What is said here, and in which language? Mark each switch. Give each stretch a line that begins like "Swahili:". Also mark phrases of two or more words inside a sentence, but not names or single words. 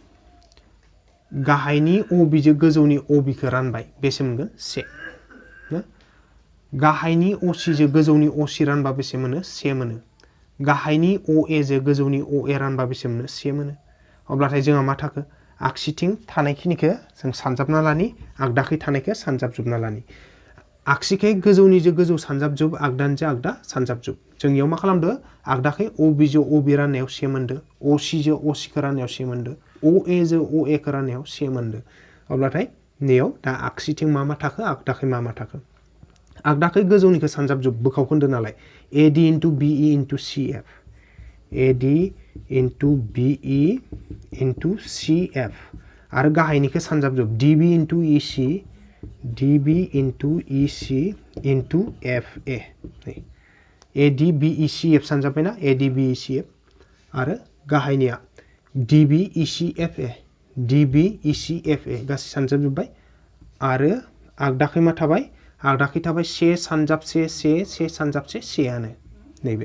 Bodo: गाहायनि OB जों गोजौनि OB खौ रानबाय बेसे मोनगोन 1 गाहायनि OC जों गोजौनि OC रानबा बेसे मोनो 1 मोनो गाहायनि OA जों गोजौनि OA रानबा बेसे मोनो 1 मोनो अब्लाथाय जोंहा मा थाखो आगसिथिं थानायखिनिखौ जों सानजाबना लानि आगदाखै थानायखौ सानजाबजोबना लानि आगसिखै गोजौनि जों गोजौ सानजाबजोब आगदानि जों आगदा सानजाबजोब जों इयाव मा खालामदो आगदाखै OB जों OB राननायाव 1 मोनदो OC जों OC खौ राननायाव 1 मोनदो OA जों OA खौ राननायाव 1 मोनदो अब्लाथाय नेयाव दा आगसिथिं मा थाखो आगदाखै मा थाखो आगदाखै गोजौनिखौ सानजाबजोब बोखावखोन्दो नालाय
English: AD into BE into CF AD into BE into CF
Bodo: आरो गाहायनिखौ सानजाबजोब
English: DB into EC DB into EC into FA
Bodo: नै AD BE CF सानजाबबायना AD BE CF आरो गाहायनिया DB EC FA DB EC FA गासै सानजाबजोब्बाय आरो आगदाखै मा थाबाय आगदाखै थाबाय 1 सानजाबसे 1 सानजाबसे 1 आनो नैबे